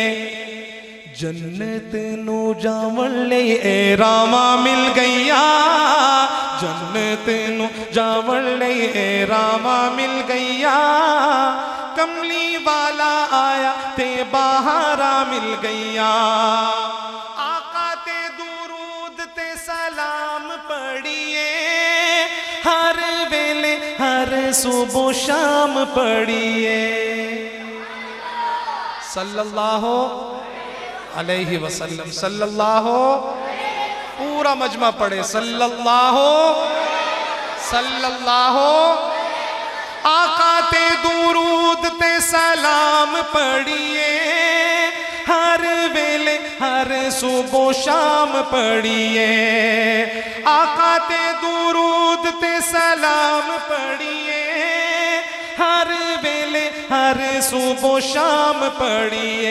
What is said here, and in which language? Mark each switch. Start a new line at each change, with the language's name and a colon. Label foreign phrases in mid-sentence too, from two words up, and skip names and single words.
Punjabi: جنت نو جاون لے اے راما مل گئیاں، جنت نو جاون لے اے راما مل گئیاں، کملی والا آیا تے بہاراں مل گئیاں. آقا تے درود تے سلام پڑھیے، ہر ویلے ہر صبح شام پڑھیے.
Arabic: صلى الله عليه وسلم، صلى الله,
Punjabi: پورا مجمع پڑھے,
Arabic: صلى الله صلى الله
Punjabi: آقا تے درود تے سلام پڑھیے، ہر ویلے ہر صبح شام پڑھیے. آقا تے درود تے سلام پڑھیے، ہر ویلے ہر صبح شام پڑھیے.